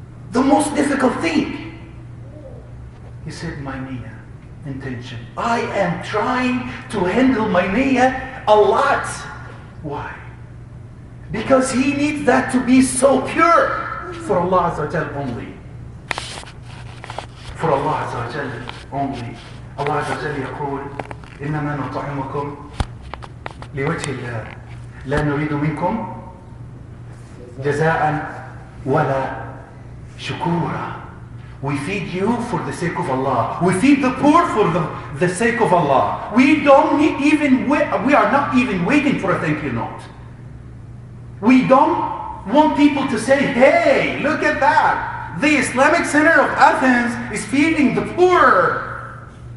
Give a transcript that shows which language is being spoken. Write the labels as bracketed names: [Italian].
[English] The most difficult thing? He said, my niyyah, intention. I am trying to handle my niyyah a lot. Why? Because he needs that to be so pure for Allah Azza wa Jal only. For Allah Azza wa Jal only. [Arabic] Allah Azza wa Jal يقول إنما نطعمكم لوجه الله لا نريد منكم جزاء ولا شكورا. [English] We feed you for the sake of Allah. We feed the poor for the sake of Allah. We don't need we are not even waiting for a thank you note. We don't want people to say, hey, look at that. The Islamic Center of Athens is feeding the poor.